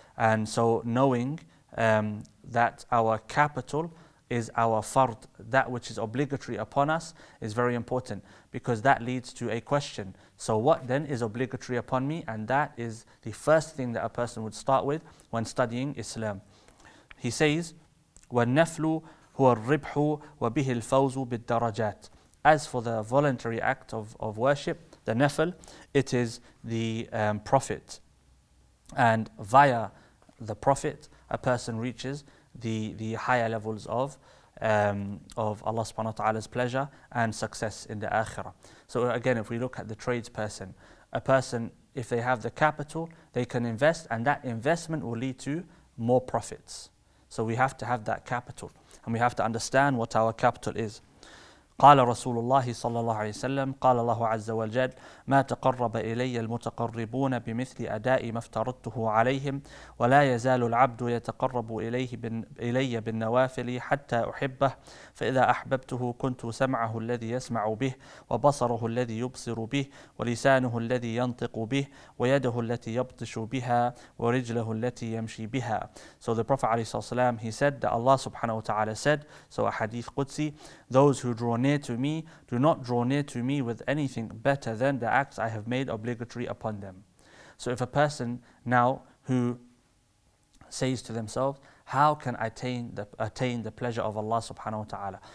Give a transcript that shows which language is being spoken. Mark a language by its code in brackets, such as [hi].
[en] And so knowing that our capital is our fard, that which is obligatory upon us, is very important, because that leads to a question. So what then is obligatory upon me? And that is the first thing that a person would start with when studying Islam. He says, [ar] وَالنَّفْلُ هُوَ الرِّبْحُ وَبِهِ الْفَوْزُ بِالدَّرَجَاتِ. [en] As for the voluntary act of worship, the nafil, it is the profit. And via the profit, a person reaches the higher levels of Allah subhanahu wa ta'ala's pleasure and success in the akhirah. So again, if we look at the tradesperson, a person, if they have the capital, they can invest, and that investment will lead to more profits. So we have to have that capital, and we have to understand what our capital is. [ar] قال رسول الله صلى الله عليه وسلم قال الله عز وجل ما تقرب إلي المتقربون بمثل أداء ما افترضته عليهم ولا يزال العبد يتقرب إلي بالنوافل حتى أحبه فإذا أحببته كنت سمعه الذي يسمع به وبصره الذي يبصر به ولسانه الذي ينطق به ويده التي يبطش بها ورجله التي يمشي بها. [en] So the Prophet ﷺ, he said that Allah subhanahu wa ta'ala said, so a hadith Qudsi, those who draw near to me do not draw near to me with anything better than the acts I have made obligatory upon them. So if a person now who says to themselves, how can I attain the pleasure of Allah subhanahu wa ta'ala?